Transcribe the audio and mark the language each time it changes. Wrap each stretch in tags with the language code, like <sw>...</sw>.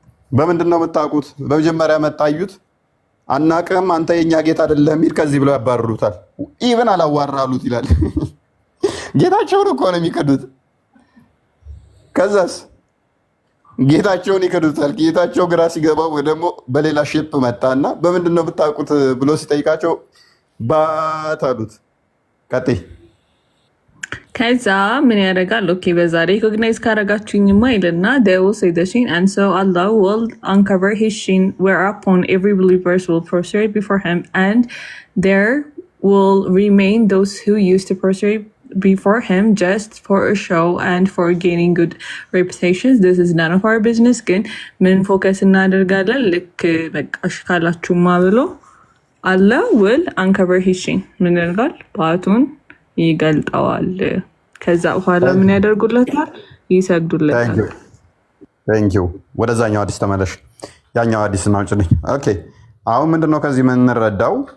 <am>በምንድን ነው የምታውቁት? በመጀመሪያ መጣዩት። አናቅም፣ አንተ የኛ ጌታ አይደለህም ይል ከዚህ ብለው ያባርሩታል። ኢቭን አላዋራሉት ይላል። ጌታቸውን እኮ ነው የሚክዱት። ከዛስ ጌታቸውን ይክዱታል። ጌታቸው ግራ ሲገባው ደግሞ በሌላ ሼፕ መጣና በምንድን ነው የምታውቁት ብሎ ሲጠይቃቸው ባት አሉት። ቀጥይ። ከዛ ምን ያደርጋል? ኦኬ በዛ ሪኮግናይዝ ካረጋችሁኝማ ይልና</am> <en>they will say the shin and so Allah will uncover his shin whereupon every believer will prostrate before him and there will remain those who used to prostrate before him just for a show and for gaining good reputations. This is none of our business.</en> <am>ግን ምን ፎከስ እናደርጋለን? ልክ በቃሽ ካላችሁማ ብሎ</am> <en>Allah will uncover his shin</en> <am>ምን ያደርጋል? ባቱን ይገልጠዋል። ከዛ በኋላ ምን ያደርጉለታል? ይሰግዱለታል። ቴንኪው። ወደዛኛው ሐዲስ ተመለሽ። ያኛው ሐዲስ እናውጭልኝ። ኦኬ አሁን ምንድነው ከዚህ የምንረዳው?</am>